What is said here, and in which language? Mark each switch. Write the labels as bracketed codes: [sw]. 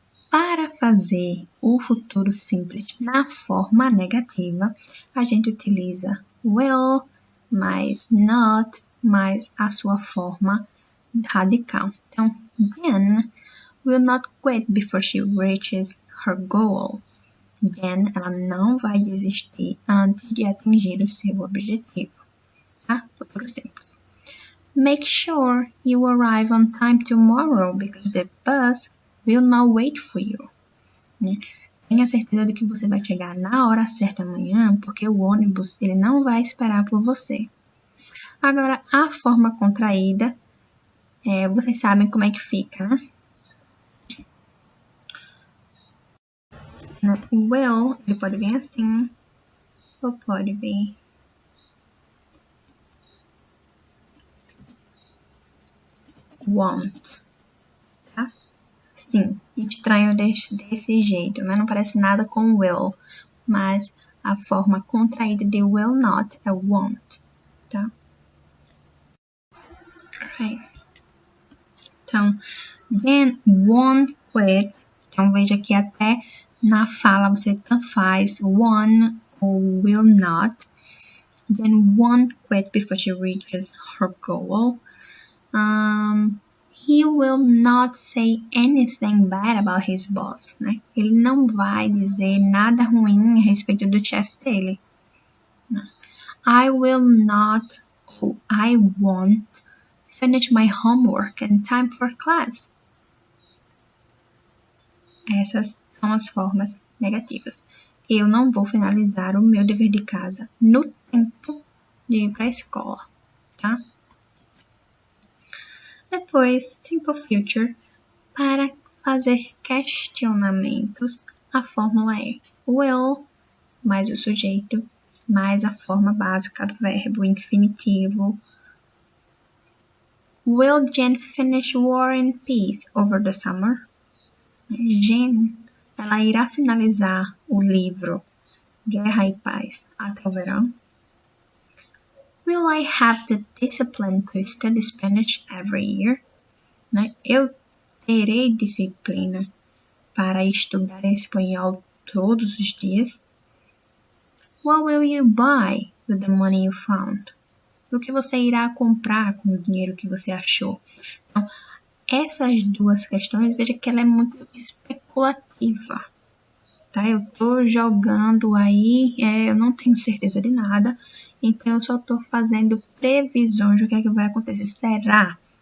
[pt] Para fazer o futuro simples na forma negativa, a gente utiliza will mais not mais a sua forma radical. [en] Então, Jen will not quit before she reaches her goal. [pt] Jen, ela não vai desistir antes de atingir o seu objetivo. Tá? Futuro simples. [en] Make sure you arrive on time tomorrow because the bus will not wait for you. [pt] Tenha certeza de que você vai chegar na hora certa amanhã, porque o ônibus ele não vai esperar por você. Agora, a forma contraída, vocês sabem como é que fica, né? O will, ele pode vir assim, ou pode vir want, tá? Sim, estranho desse jeito, né? Não parece nada com will, mas a forma contraída de will not é want, tá? [en] Okay. Então, then won't quit. [pt] Então, veja que até na fala você tanto faz one ou will not. [en] Then won't quit before she reaches her goal. He will not say anything bad about his boss, né? [pt] Ele não vai dizer nada ruim a respeito do chefe dele. [en] I will not ou I won't finish my homework in time for class. [pt] Essas são as formas negativas. Eu não vou finalizar o meu dever de casa no tempo de ir para a escola, tá? Depois, Simple Future, para fazer questionamentos, a fórmula é will mais o sujeito mais a forma básica do verbo infinitivo. [en] Will Jen finish War and Peace over the summer? [pt] Jen, ela irá finalizar o livro Guerra e Paz até o verão? [en] Will I have the discipline to study Spanish every year? [pt] Eu terei disciplina para estudar espanhol todos os dias? [en] What will you buy with the money you found? [pt] O que você irá comprar com o dinheiro que você achou? Então, essas duas questões, veja que ela é muito especulativa. Tá? Eu estou jogando aí, eu não tenho certeza de nada, então eu só estou fazendo previsões do que é que vai acontecer. Será?